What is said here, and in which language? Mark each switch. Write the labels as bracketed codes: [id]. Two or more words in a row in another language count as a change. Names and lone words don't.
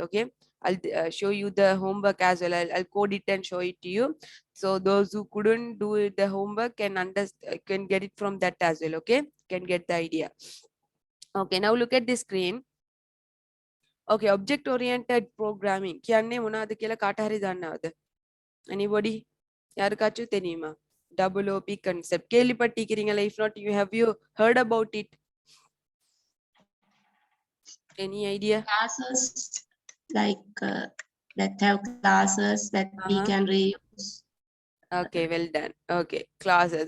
[en] Okay, I'll show you the homework as well. I'll code it and show it to you, so those who couldn't do it, the homework can understand, can get it from that as well. Okay, can get the idea. Okay, now look at the screen. Okay, object oriented programming [si] කියන්නේ මොනවද කියලා කාට හරි දන්නවද? [en] Anybody? [ta] யாருக்காச்சும் தெரியுமா? [en] Double OP concept கேள்விப்பட்டிருக்கீங்களா? If not, have you heard about it? Any idea? Classes like that have classes that we can reuse. Okay, well done. Okay, classes.